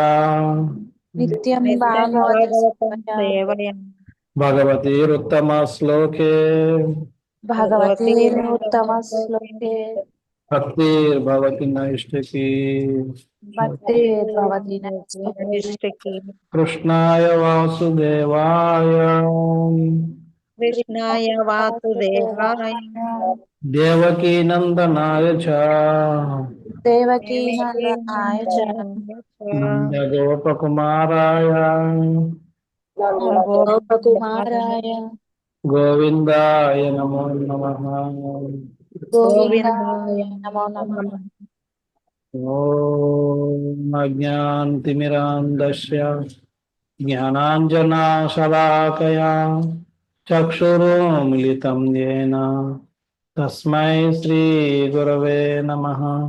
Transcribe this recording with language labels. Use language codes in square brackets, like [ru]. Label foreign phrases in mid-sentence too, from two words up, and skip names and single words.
[sa] నిత్యం నిత్యం భాగవత భాగవతం సేవయా. సేవయా. భగవతీరుత్తమ శ్లోకే భగవతి భగవతీరుత్తమ శ్లోకే భక్తిర్భవతి నైష్టికీ. భక్తిర్భవతి నైష్ఠికీ. నైష్ఠికీ. కృష్ణాయ వాసుదేవాయ కృష్ణాయ వాసుదేవాయ దేవకీ నందనాయ చ దేవకీ దేవకీ నందనాయ చ నందనాయ నందగోపకుమారాయ గోపకుమారాయ గోవిందాయ నమో నమః. గోవిందాయ గోవిందాయ నమో నమః. నమః. ఓం అజ్ఞానతిమిరాంధస్య జ్ఞానాంజనాశలాకయా చక్షురున్మిలితం యేన తస్మై శ్రీగురవే నమః.